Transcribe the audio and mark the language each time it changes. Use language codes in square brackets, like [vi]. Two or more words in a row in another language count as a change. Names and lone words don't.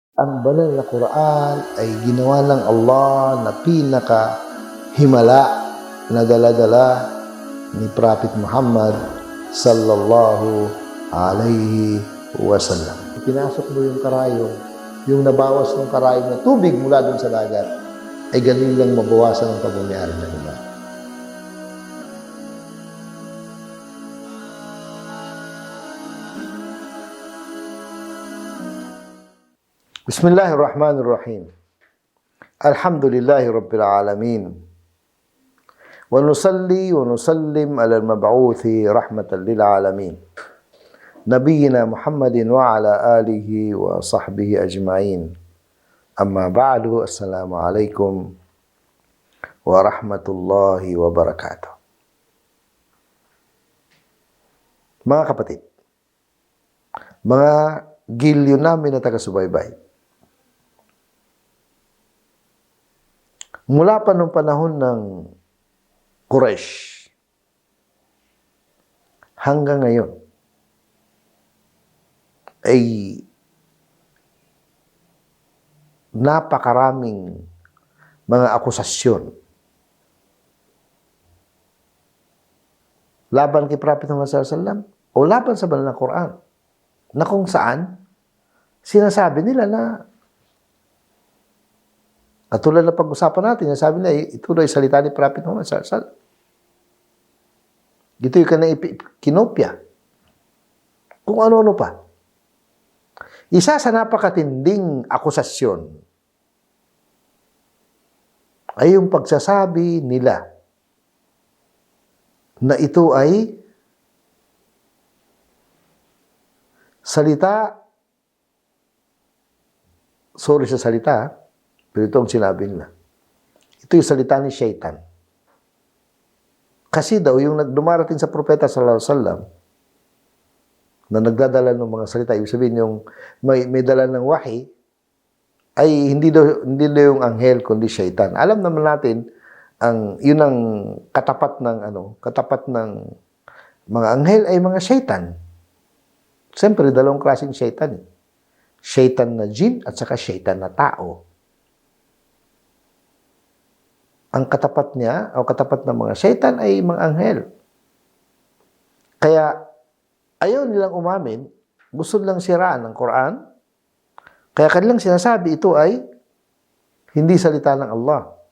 [tl] ang banal na Quran ay ginawa ng Allah na pinaka-himala na dala-dala ni Prophet Muhammad [ar] صلى الله عليه وسلم. [tl] Pinasok mo yung karayong, yung nabawas ng karayong na tubig mula dun sa dagat, ay ganun lang mabawasan ang pagmamayari ng iba. [ar] بسم الله الرحمن الرحيم. الحمد لله رب العالمين. ونصلي ونسلم على المبعوث رحمة للعالمين. نبينا محمد وعلى آله وصحبه أجمعين. أما بعد، السلام عليكم ورحمة الله وبركاته. [tl] Mga kapatid, mga gilyo namin na taga-subaybay, mula pa nung panahon ng Quraysh hanggang ngayon ay napakaraming mga akusasyon laban kay Prophet Muhammad [ar] صلى الله عليه وسلم [tl] o laban sa banal na Quran, na kung saan sinasabi nila na katulad na pag-usapan natin, sabi nila, ito daw ay salita ni Prophet Muhammad [ar] صلى الله عليه وسلم. [tl] Dito yung kanang kinopya. Kung ano-ano pa. Isa sa napakatinding akusasyon ay yung pagsasabi nila na ito ay salita, sorry sa salita, pero ito ang sinabi nila. Ito yung salita ni Shaitan. Kasi daw, yung dumarating sa propeta [ar] صلى الله عليه وسلم [tl] na nagdadala ng mga salita, ibig sabihin yung may dala ng wahi, ay hindi daw yung anghel, kundi Shaitan. Alam naman natin, yun ang katapat ng mga anghel ay mga Shaitan. Siyempre, dalawang klaseng Shaitan. Shaitan na jin at saka Shaitan na tao. Ang katapat niya, o katapat ng mga Shaitan ay mga anghel. Kaya, ayaw nilang umamin, gusto nilang siraan ng Quran, kaya kanilang sinasabi ito ay hindi salita ng Allah.